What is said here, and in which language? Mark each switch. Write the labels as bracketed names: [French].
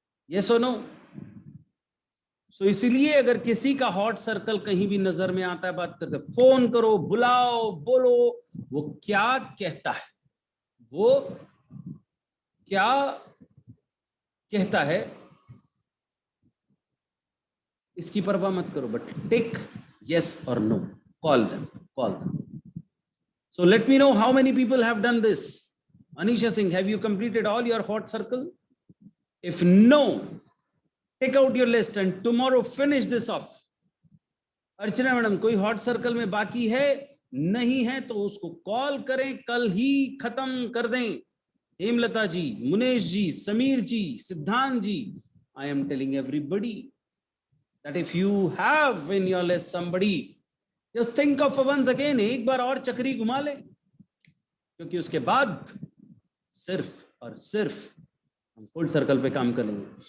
[Hindi] Yes और no? सो इसीलिए अगर किसी का हॉट सर्कल कहीं भी नजर में आता है, बात करते, फोन करो, बुलाओ, बोलो, वो क्या कहता है, वो क्या कहता है, इसकी परवाह मत करो, but take [English] yes or no, call them. So let me know how many people have done this. Anisha Singh, have you completed all your hot circle? If no, take out your list and tomorrow finish this off. [Hindi] Archana madam, कोई hot circle में बाकी है? नहीं है तो उसको call करें, कल ही खत्म कर दें. हेमलता जी, मुनेश जी, समीर जी, सिद्धांत जी, [English] I am telling everybody that if you have in your list somebody, just think of once again, [Hindi] एक बार और चक्री घुमा ले, क्योंकि उसके बाद सिर्फ और सिर्फ हम कोल्ड सर्कल पे काम करेंगे.